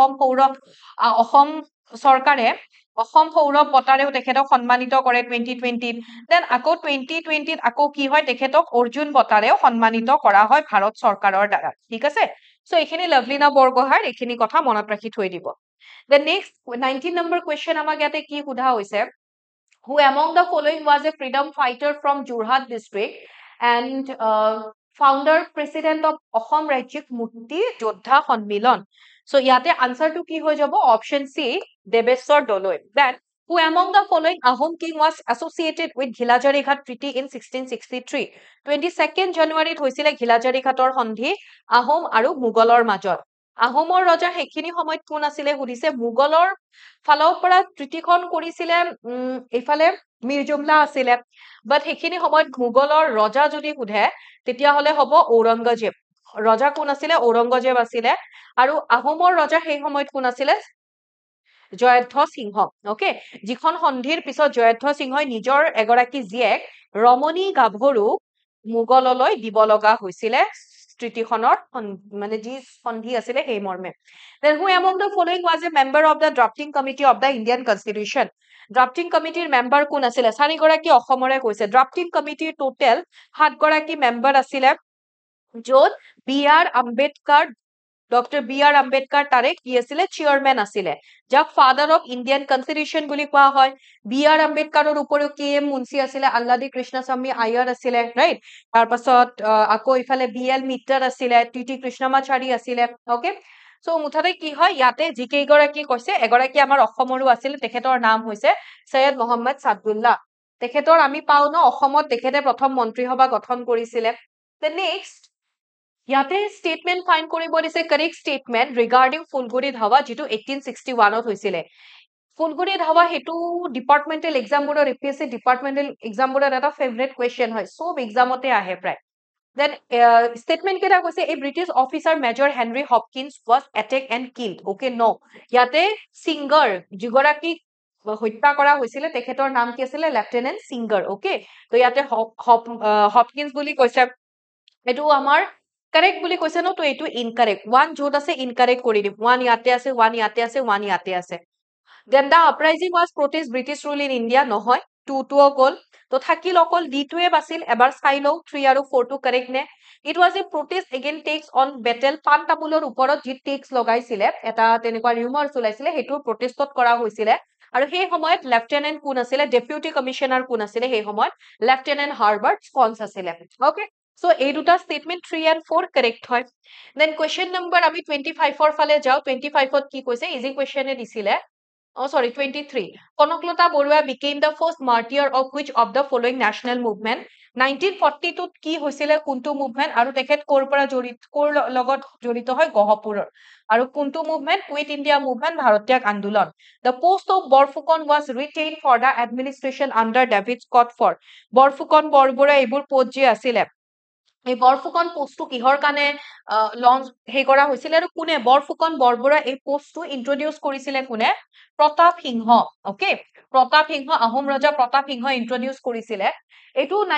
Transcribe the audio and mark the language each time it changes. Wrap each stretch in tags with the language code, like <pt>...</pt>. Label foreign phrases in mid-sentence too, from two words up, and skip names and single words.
<as>অসম চৰকাৰে অসম সৌৰভ বঁটাৰেও তেখেতক সন্মানিত কৰে 2020 দেন আকৌ 2020 ত আকৌ কি হয় তেখেতক অৰ্জুন বঁটাৰেও সন্মানিত কৰা হয় ভাৰত চৰকাৰৰ দ্বাৰা ঠিক আছে সো এখিনি লভলিনা বৰগোহাইৰ এখিনি কথা মনত ৰাখি থৈ দিব</as> <en>the next 19 number question</en> <as>আমাক ইয়াতে কি সোধা হৈছে</as> <en>who among the following was a freedom fighter from Jorhat district and founder president of Assam Rajyik Mukti Jodha Sonnmilan so</en> <as>ইয়াতে আনসারটো কি হৈ যাব অপশন সি দেবেশ্বৰ দলৈ</as> <en>then who among the following Ahom king was associated with Ghilajari Ghat Treaty in 1663 22nd January</en> <as>হৈছিলে Ghilajari Ghator সন্ধি আহোম আৰু মুগলৰ মাজত আহোমৰ ৰজা হেখিনি সময়ত কোন আছিল হুদিছে মুগলৰ ফালৰ পৰা ট্ৰিটিখন কৰিছিলে এফালে মীৰ জুমলা আছিল বাট হেখিনি সময়ত মুগলৰ ৰজা যদি হুধে তেতিয়া হলে হ'ব ঔৰংগজেব ৰজা কোন আছিল ঔৰংগজেব আছিল আৰু আহোমৰ ৰজা সেই সময়ত কোন আছিল জয়ধ্ব সিংহ ওকে যিখন সন্ধিৰ পিছত জয়ধ্ব সিংহই নিজৰ এগৰাকী জিয়েক ৰমণী গাভৰু মুগললৈ দিব লগা হৈছিল ট্ৰিটিখনৰ মানে যি সন্ধি আছিল সেই মৰ্মে</as> <en>then who among the following was a member of the drafting committee of the Indian constitution drafting committee member</en> <as>কোন আছিল চাৰি গৰাকী অসমৰে কৈছে</as> <en>drafting committee total</en> <as>7 গৰাকী member আছিল যত বি আৰ আম্বেদকাৰ ডক্টৰ বি আৰ আম্বেদকাৰ তাৰে কি আছিলে চেয়াৰমেন আছিলে যাক</as> <en>father of Indian constitution</en> <as>বুলি কোৱা হয় বি আৰ আম্বেদকাৰৰ উপৰিও কে এম মুন্সি আছিলে আল্লাদি কৃষ্ণস্বামী আয়াৰ আছিলে ৰাইট তাৰপাছত আকৌ ইফালে বি এল মিত্তৰ আছিলে টি টি কৃষ্ণমাচাৰী আছিলে</as> <en>okay so</en> <as>মুঠতে কি হয় ইয়াতে যিকেইগৰাকী কৈছে এগৰাকী আমাৰ অসমৰো আছিল তেখেতৰ নাম হৈছে সৈয়দ মোহাম্মদ ছাদুল্লাহ তেখেতৰ আমি পাও ন অসমত তেখেতে প্ৰথম মন্ত্ৰীসভা গঠন কৰিছিলে</as> <en>the next</en> <as>ইয়াতে</as> <en>statement find</en> <as>কৰিব দিছে correct</as> <en>statement regarding</en> <as>ফুলগুৰি ধাৱা যিটো 1861 ত হৈছিলে ফুলগুৰি ধাৱা হেতু</as> <en>departmental exam</en> <as>বোৰৰ</as> <en>APSC departmental exam</en> <as>বোৰৰ এটা</as> <en>favourite question</en> <as>হয় সব এক্সামতে আহে প্ৰায়</as> <en>then statement</en> <as>কেটা কৈছে</as> <en>a british officer major henry hopkins was attacked and killed okay no</en> <as>ইয়াতে সিঙ্গাৰ যিগৰাকী হত্যা কৰা হৈছিলে তেখেতৰ নাম কি আছিল লেফটেনেন্ট সিঙ্গাৰ ওকে তো ইয়াতে হপকিন্স বুলি কৈছে এটো আমাৰ কারেক্ট বুলি কৈছে ন তো এটো</as> <en>incorrect one</en> <as>যত আছে ইনকারেক্ট কৰি দিম ওয়ান ইয়াতে আছে ওয়ান ইয়াতে আছে ওয়ান ইয়াতে আছে</as> <en>then the uprising was protest british rule in india</en> <as>নহয় 2 অকল তো থাকিল অকল d2 বাছিল এবাৰ চাই লও 3 আৰু 4 টো কারেক্ট নে</as> <en>it was a protest against tax on battle</en> <as>পান তামুলৰ ওপৰত যি টেক্স লগাইছিলে এটা তেনেকুৱা ৰিউমাৰ চলাইছিলে হেতু প্ৰটেষ্টত কৰা হৈছিলে আৰু সেই সময়ত লেফটেনেন্ট কোন আছিলে ডেপুটি কমিশনাৰ কোন আছিলে সেই সময়ত লেফটেনেন্ট হাৰ্বাৰ্ট স্পন্স আছিলে</as> <en>okay so</en> <as>এই দুটা স্টেটমেন্ট 3 and 4 কারেক্ট হয়</as> <en>then question number</en> <as>আমি 25 ৰ ফালে যাও 25 ত কি কৈছে</as> <en>easy question</en> <as>দিছিলে</as> <en>Oh, sorry, 23. Konoklata Borua became the first martyr of which of the following national movement?</en> <as>1942 কি হৈছিলে কোনটো মুভমেন্ট আৰু তেখেত কৰ পৰা জড়িত কৰ লগত জড়িত হয় গহপুৰৰ আৰু কোনটো মুভমেন্ট</as> <en>Quit India movement</en> <as>ভাৰতীয় আন্দোলন</as> <en>the post of Borfukan was retained for the administration under David Scott for Borfukan</en> <as>বৰবৰা এইবোৰ পোষ্ট যে আছিলে এই বৰফুকন পোষ্টটো কিহৰ কাৰণে লঞ্চ হে কৰা হৈছিল আৰু কোনে বৰফুকন বৰবৰা এই পোষ্টটো ইন্ট্ৰোডিউস কৰিছিলে কোনে প্ৰতাপ সিংহ ওকে প্ৰতাপ সিংহ আহোম ৰজা প্ৰতাপ সিংহ ইন্ট্ৰোডিউস কৰিছিলে এটো</as>